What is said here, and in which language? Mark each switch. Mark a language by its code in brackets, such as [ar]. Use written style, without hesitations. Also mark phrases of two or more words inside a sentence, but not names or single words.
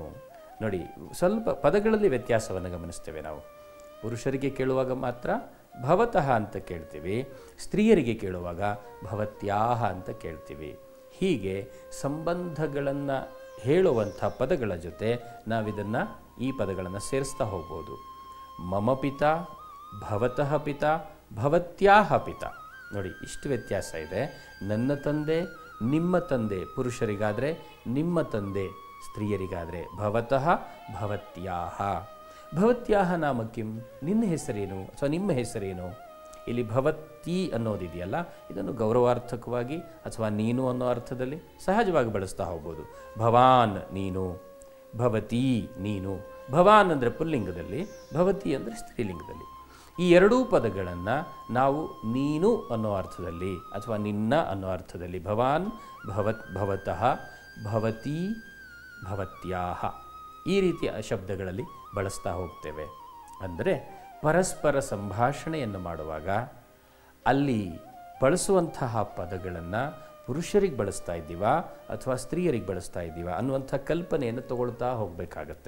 [kn] ನೋಡಿ, ಸ್ವಲ್ಪ ಪದಗಳಲ್ಲಿ ವ್ಯತ್ಯಾಸವನ್ನು ಗಮನಿಸ್ತೇವೆ ನಾವು. ಪುರುಷರಿಗೆ ಕೇಳುವಾಗ ಮಾತ್ರ ಭವತಃ ಅಂತ ಕೇಳ್ತೀವಿ, ಸ್ತ್ರೀಯರಿಗೆ ಕೇಳುವಾಗ ಭವತ್ಯಾಹ ಅಂತ ಕೇಳ್ತೀವಿ. ಹೀಗೆ ಸಂಬಂಧಗಳನ್ನು ಹೇಳುವಂಥ ಪದಗಳ ಜೊತೆ ನಾವಿದನ್ನು ಈ ಪದಗಳನ್ನು ಸೇರಿಸ್ತಾ ಹೋಗ್ಬೋದು. [sa] ಮಮ ಪಿತಾ, ಭವತಃ ಪಿತಾ, ಭವತ್ಯಾಹ ಪಿತಾ. [kn] ನೋಡಿ, ಇಷ್ಟು ವ್ಯತ್ಯಾಸ ಇದೆ. ನನ್ನ ತಂದೆ, ನಿಮ್ಮ ತಂದೆ ಪುರುಷರಿಗಾದರೆ, ನಿಮ್ಮ ತಂದೆ ಸ್ತ್ರೀಯರಿಗಾದರೆ [sa] ಭವತಃ ಭವತ್ಯಾಹ. ಭವತ್ಯಾಹ ನಾಮ ಕಿಂ, [kn] ನಿನ್ನ ಹೆಸರೇನು ಅಥವಾ ನಿಮ್ಮ ಹೆಸರೇನು? ಇಲ್ಲಿ ಭವತಿ ಅನ್ನೋದಿದೆಯಲ್ಲ, ಇದನ್ನು ಗೌರವಾರ್ಥಕವಾಗಿ ಅಥವಾ ನೀನು ಅನ್ನೋ ಅರ್ಥದಲ್ಲಿ ಸಹಜವಾಗಿ ಬಳಸ್ತಾ ಹೋಗ್ಬೋದು. ಭವಾನ್ ನೀನು, ಭವತಿ ನೀನು. ಭವಾನ್ ಅಂದರೆ ಪುಲ್ಲಿಂಗದಲ್ಲಿ, ಭವತಿ ಅಂದರೆ ಸ್ತ್ರೀಲಿಂಗದಲ್ಲಿ. ಈ ಎರಡೂ ಪದಗಳನ್ನು ನಾವು ನೀನು ಅನ್ನೋ ಅರ್ಥದಲ್ಲಿ ಅಥವಾ ನಿನ್ನ ಅನ್ನೋ ಅರ್ಥದಲ್ಲಿ [sa] ಭವಾನ್, ಭವತಃ, ಭವತಿ, [kn] ಭವತ್ಯಾಹ ಈ ರೀತಿಯ ಶಬ್ದಗಳಲ್ಲಿ ಬಳಸ್ತಾ ಹೋಗ್ತೇವೆ. ಅಂದರೆ ಪರಸ್ಪರ ಸಂಭಾಷಣೆಯನ್ನು ಮಾಡುವಾಗ ಅಲ್ಲಿ ಬಳಸುವಂತಹ ಪದಗಳನ್ನು ಪುರುಷರಿಗೆ ಬಳಸ್ತಾ ಇದ್ದೀವಾ ಅಥವಾ ಸ್ತ್ರೀಯರಿಗೆ ಬಳಸ್ತಾ ಇದ್ದೀವಾ ಅನ್ನುವಂಥ ಕಲ್ಪನೆಯನ್ನು ತಗೊಳ್ತಾ ಹೋಗಬೇಕಾಗತ್ತೆ.